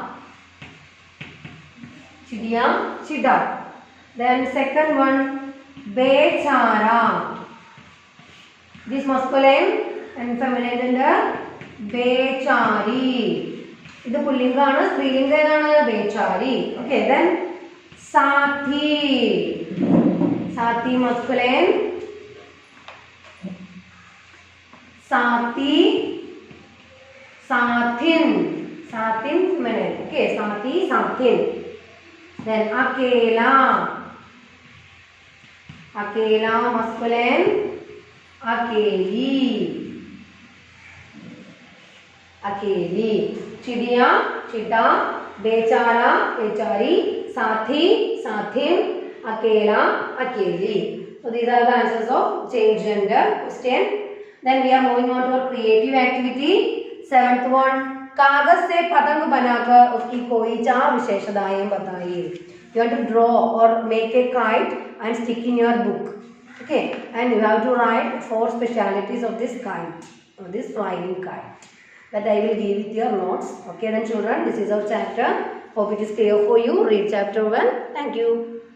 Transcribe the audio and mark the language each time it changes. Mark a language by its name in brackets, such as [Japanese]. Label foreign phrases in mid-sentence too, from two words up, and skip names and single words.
[Hindi] चिड़िया, चिड़ा. [English] Then second one, bechara. This masculine and feminine gender, bechari. This is pullinga, strilinga is bechari. Okay, then sathi. [Hindi] Sathi masculine, साथी, साथिन, साथिन feminine. Okay, साथी, साथिन. Then अकेला, अकेला masculine, अकेली, अकेली. चिड़िया, चिड़ा, बेचारा, बेचारी, साथी, साथिन, अकेला, अकेली. [English] So these are the answers of change gender question. Then we are moving on to our creative activity. Seventh one, [Hindi] कागज से पतंग बनाकर उसकी कोई 4 विशेषताएं बताइए. [English] You have to draw or make a kite and stick in your book. Okay, and you have to write 4 specialities of this kite, or this flying kite. That I will give with your notes. Okay, then children, this is our chapter. Hope it is clear for you. Read chapter 1. Thank you.